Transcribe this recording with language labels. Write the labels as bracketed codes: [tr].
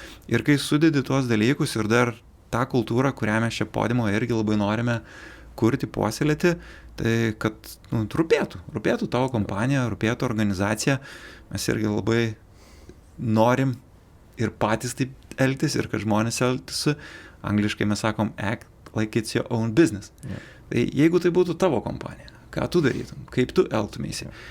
[lt] Ir kai sudedi tuos dalykus ir dar tą kultūrą, kurią mes čia Podimo irgi labai norime kurti, puoselėti, tai kad rūpėtų tavo kompanija, rūpėtų organizacija. Mes irgi labai norim ir patys taip elgtis ir kad žmonės elgtųsi. Angliškai mes sakom [en] act like it's your own business. [lt] Tai jeigu tai būtų tavo kompanija, ką tu darytum, kaip tu elgtumėsi.